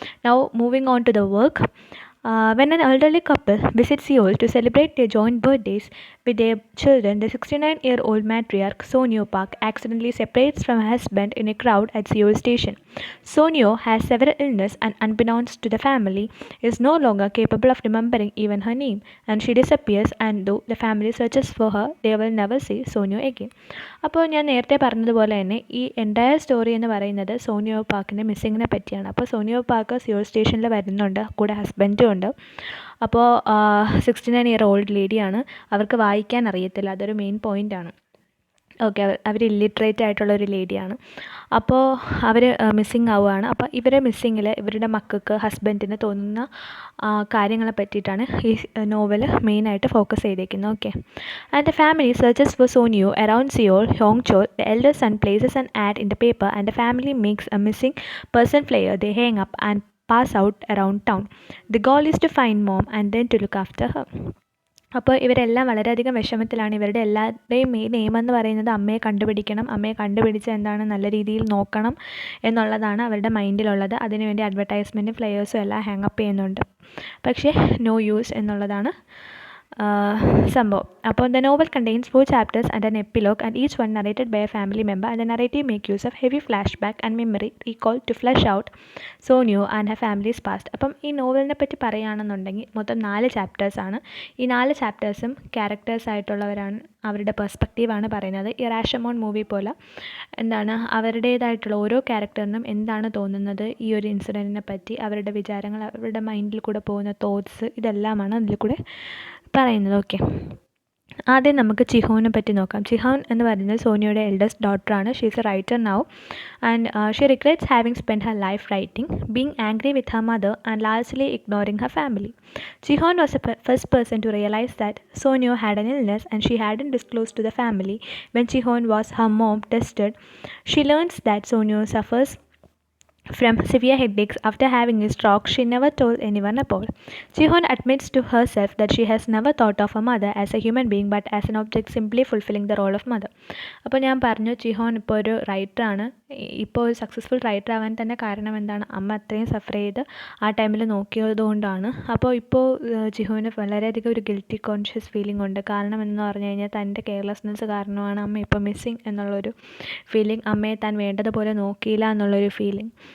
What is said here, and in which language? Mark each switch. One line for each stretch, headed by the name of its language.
English: Now, moving on to the work. When an elderly couple visits Seoul to celebrate their joint birthdays with their children, the 69-year-old matriarch Sonyo Park accidentally separates from her husband in a crowd at Seoul station. Sonyo has several illnesses and, unbeknownst to the family, is no longer capable of remembering even her name, and she disappears. And though the family searches for her, they will never see Sonyo again.
Malayalam: അപ്പോൾ ഞാൻ നേരത്തെ പറഞ്ഞതുപോലെ തന്നെ ഈ entire story എന്ന് പറയുന്നത് സോനിയോ പാക്കിൻ്റെ മിസ്സിങ്ങിനെ പറ്റിയാണ്. അപ്പോൾ സോനിയോ പാക്ക് സിയോൾ സ്റ്റേഷനിൽ വരുന്നുണ്ട്, കൂടെ ഹസ്ബൻഡും ഉണ്ട്. അപ്പോൾ 69-year-old ലേഡിയാണ്. അവർക്ക് വായിക്കാൻ അറിയത്തില്ല, അതൊരു മെയിൻ പോയിൻ്റാണ്. ഓക്കെ, അവർ ഇല്ലിട്രേറ്റ് ആയിട്ടുള്ള ഒരു ലേഡിയാണ്. അപ്പോൾ അവർ മിസ്സിങ് ആവുകയാണ്. അപ്പോൾ ഇവരെ മിസ്സിങ്ങിൽ ഇവരുടെ മക്കൾക്ക് ഹസ്ബൻഡിന് തോന്നുന്ന കാര്യങ്ങളെ പറ്റിയിട്ടാണ് ഈ നോവൽ മെയിനായിട്ട് ഫോക്കസ് ചെയ്തേക്കുന്നത്.
English: Okay, and the family searches for Sonyo around Seoul Hongchol. The elder son places an ad in the paper and the family makes a missing person flyer. They hang up and pass out around town. The goal is to find mom and then to look after her.
Malayalam: അപ്പോൾ ഇവരെല്ലാം വളരെയധികം വിഷമത്തിലാണ്. ഇവരുടെ എല്ലാവരുടെയും main aim എന്ന് പറയുന്നത് അമ്മയെ കണ്ടുപിടിക്കണം, അമ്മയെ കണ്ടുപിടിച്ച് എന്താണ് നല്ല രീതിയിൽ നോക്കണം എന്നുള്ളതാണ് അവരുടെ മൈൻഡിലുള്ളത്. അതിനുവേണ്ടി അഡ്വർടൈസ്മെൻറ്റും ഫ്ലയേഴ്സും എല്ലാം ഹാങ്ങപ്പ് ചെയ്യുന്നുണ്ട്. പക്ഷേ നോ യൂസ് എന്നുള്ളതാണ് സംഭവം.
English: അപ്പോൾ the novel contains 4 chapters and an epilogue, and each one narrated by a family member, and the narrative make use of heavy flashback and memory recall to flesh out Sonyo and her family's past.
Malayalam: അപ്പം ഈ നോവലിനെ പറ്റി പറയുകയാണെന്നുണ്ടെങ്കിൽ മൊത്തം 4 ചാപ്റ്റേഴ്സാണ്. ഈ 4 ചാപ്റ്റേഴ്സും characters ആയിട്ടുള്ളവരാണ്, അവരുടെ പെർസ്പെക്റ്റീവാണ് പറയുന്നത്. ഈ റാഷമോൺ മൂവി പോലെ എന്താണ് അവരുടേതായിട്ടുള്ള ഓരോ ക്യാരക്ടറിനും എന്താണ് തോന്നുന്നത് ഈ ഒരു ഇൻസിഡൻറ്റിനെ പറ്റി, അവരുടെ വിചാരങ്ങൾ, അവരുടെ മൈൻഡിൽ കൂടെ പോകുന്ന തോട്ട്സ്, ഇതെല്ലാമാണ് അതിൽ കൂടെ പറയുന്നത്. ഓക്കെ, ആദ്യം നമുക്ക് ചിഹോനെ പറ്റി നോക്കാം. ചിഹോൻ എന്ന് പറയുന്നത് സോനിയുടെ eldest ഡോട്ടറാണ്.
English: She is a writer now, and she regrets having spend her life writing, being angry with her mother and largely ignoring her family. Jihon was the first person to realize that Sonyo had an illness, and she hadn't disclosed to the family. When Jihon was her mom tested, she learns that Sonyo suffers from severe headaches after having a stroke she never told anyone about. Jihon admits to herself that she has never thought of her mother as a human being but as an object simply fulfilling the role of mother.
Malayalam: അപ്പോൾ ഞാൻ പറഞ്ഞു, ജിഹോൻ ഇപ്പോൾ ഒരു റൈറ്ററാണ്. ഇപ്പോൾ ഒരു successful writer ആവാൻ തന്നെ കാരണം എന്താണ്? അമ്മ അത്രയും സഫർ ചെയ്ത് ആ ടൈമിൽ നോക്കിയതുകൊണ്ടാണ്. അപ്പോൾ ഇപ്പോൾ ജിഹോന് വളരെയധികം ഒരു ഗിൽറ്റി കോൺഷ്യസ് ഫീലിംഗ് ഉണ്ട്. കാരണം എന്ന് പറഞ്ഞു കഴിഞ്ഞാൽ തൻ്റെ കെയർലെസ്നെസ് കാരണമാണ് അമ്മ ഇപ്പോൾ മിസ്സിങ് എന്നുള്ളൊരു ഫീലിംഗ്, അമ്മയെ താൻ വേണ്ടതുപോലെ നോക്കിയില്ല എന്നുള്ളൊരു ഫീലിംഗ്.